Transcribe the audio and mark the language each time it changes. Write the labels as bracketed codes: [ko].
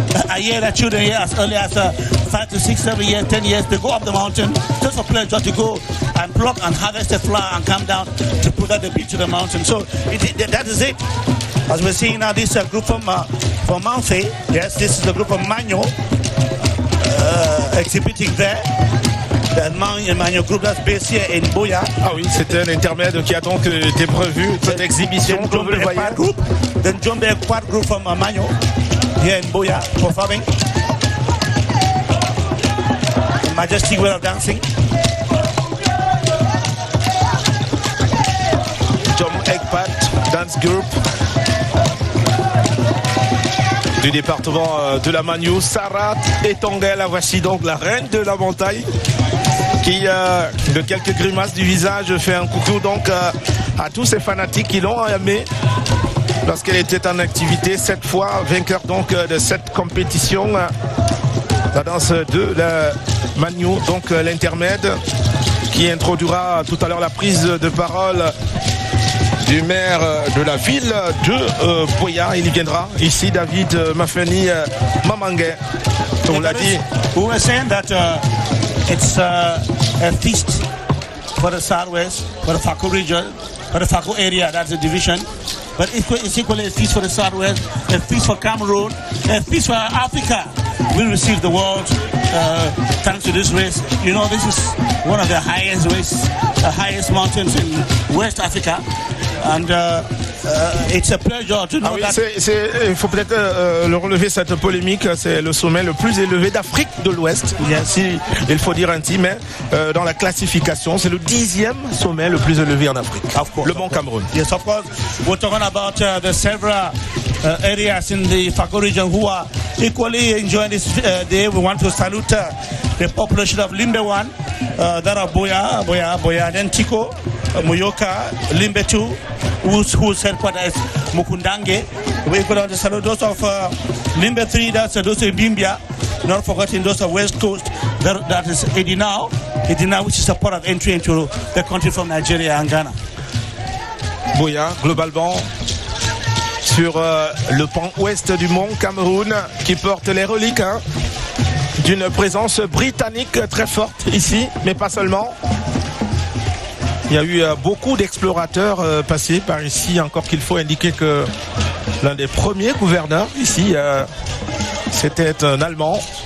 [en] I hear that children here as early as 5 to 6, 7 years, 10 years, they go up the mountain just a pleasure to go and pluck and harvest the flower and come down to put at the beach of the mountain. So that is it. As we're seeing now, this group from Mount Faye. Yes, this is the group of Magno exhibiting there. The Magno group that's based here in BUEA. [fr] Ah oui, c'était un intermède qui a donc été prévu, cette exhibition. [en] Then John Beck Quad group from Magno here in BUEA performing. A majestic way of dancing. [fr] John Ekpat Dance Group du département de la Magno, Sarah Etongel. Voici donc la reine de la montagne qui, de quelques grimaces du visage, fait un coucou donc à tous ces fanatiques qui l'ont aimé lorsqu'elle était en activité. 7 fois vainqueur donc de cette compétition. La danse de la Magnou, donc l'intermède, qui introduira tout à l'heure la prise de parole du maire de la ville de BUEA. Il y viendra ici, David Mafeni Mamangue. On l'a dit. [en] We were saying that it's a feast for the Southwest, for the Fako region, for the Fako area, that's the division. But it's equally a feast for the Southwest, a feast for Cameroon, a feast for Africa. We received the world thanks to this race. You know, this is one of the highest races, the highest mountains in West Africa. And it's a pleasure to know that. [fr] Il faut peut-être le relever, cette polémique. C'est le sommet le plus élevé d'Afrique de l'Ouest. Il faut dire ainsi, mais dans la classification, c'est le 10e sommet le plus élevé en Afrique. Le Mont Cameroon. [en] Yes, of course. We're talking about the several areas in the Fako region who are equally enjoying this day. We want to salute the population of Limbe 1, that are BUEA, then Tiko, Muyoka, Limbe 2, whose headquarters is Mukundange. We could also salute those of Limbe 3, that's those of Bimbia, not forgetting those of West Coast, that is Edinao, which is a port of entry into the country from Nigeria and Ghana. [fr] BUEA, globalement, sur le pan ouest du mont Cameroun, qui porte les reliques d'une présence britannique très forte ici, mais pas seulement. Il y a eu beaucoup d'explorateurs passés par ici, encore qu'il faut indiquer que l'un des premiers gouverneurs ici, c'était un Allemand.